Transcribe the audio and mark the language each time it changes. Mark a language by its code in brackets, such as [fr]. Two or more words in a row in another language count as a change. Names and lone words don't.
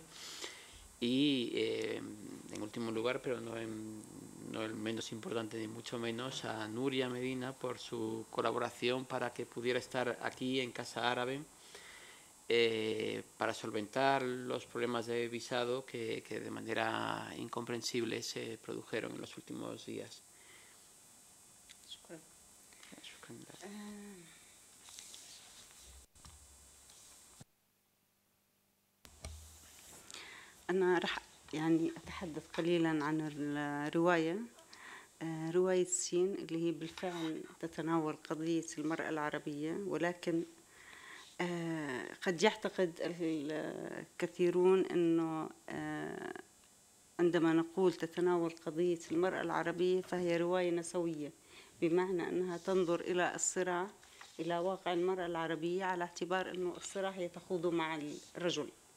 [es] Y en último lugar, pero no el menos importante ni mucho menos, a Nuria Medina por su colaboración para que pudiera estar aquí en Casa Árabe para solventar los problemas de visado que de manera incomprensible se produjeron en los últimos días. [ar] أنا رح يعني أتحدث قليلا عن الرواية. رواية سين اللي هي بالفعل تتناول قضية المرأة العربية، ولكن قد يعتقد الكثيرون أنه عندما نقول تتناول قضية المرأة العربية فهي رواية نسوية، بمعنى أنها تنظر إلى الصراع، إلى واقع المرأة العربية، على اعتبار أنه الصراع هي تخوض مع الرجل.